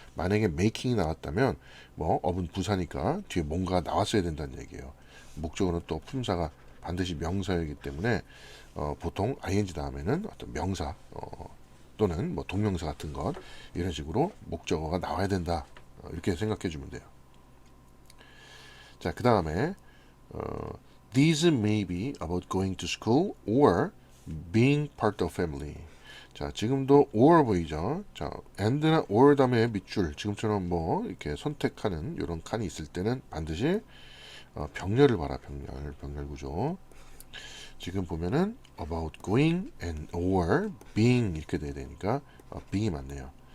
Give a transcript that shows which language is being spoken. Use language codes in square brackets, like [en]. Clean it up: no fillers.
[ko] 만약에 making이 나왔다면 뭐 up은 부사니까 뒤에 뭔가 나왔어야 된다는 얘기예요. 목적어는 또 품사가 반드시 명사이기 때문에 보통 ing 다음에는 어떤 명사 또는 뭐 동명사 같은 것, 이런 식으로 목적어가 나와야 된다. 이렇게 생각해 주면 돼요. [en] 자, 그 다음에 these may be about going to school or being part of family. [ko] 자, 지금도 or 보이죠? 자, and나 or 다음에 밑줄, 지금처럼 뭐 이렇게 선택하는 이런 칸이 있을 때는 반드시 병렬을 봐라. 병렬 구조. 지금 보면은 [en] about going and or being [ko] 이렇게 돼야 되니까 being이 맞네요.